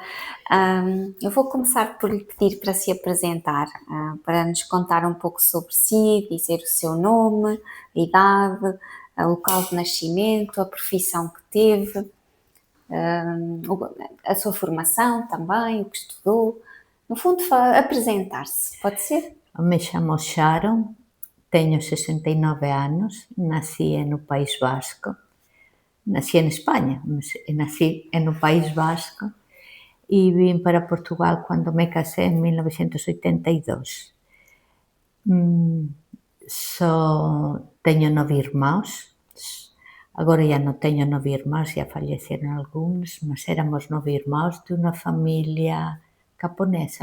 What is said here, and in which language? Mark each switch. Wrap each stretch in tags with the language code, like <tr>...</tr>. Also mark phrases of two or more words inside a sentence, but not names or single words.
<pt>Eu vou começar por lhe pedir para se apresentar, para nos contar um pouco sobre si, dizer o seu nome, a idade, o local de nascimento, a profissão que teve, a sua formação também, o que estudou. No fundo, apresentar-se, pode ser?</pt> <gl>Me chamo Sharon, teño 69 anos, nací no País Vasco. Nací en España, mas nací no País Vasco e vim para Portugal cando me casé en 1982. Teño 9 irmáns, agora ya non teño 9 irmáns, ya faleceron algúns, mas éramos 9 irmáns dunha familia caponesa.</gl>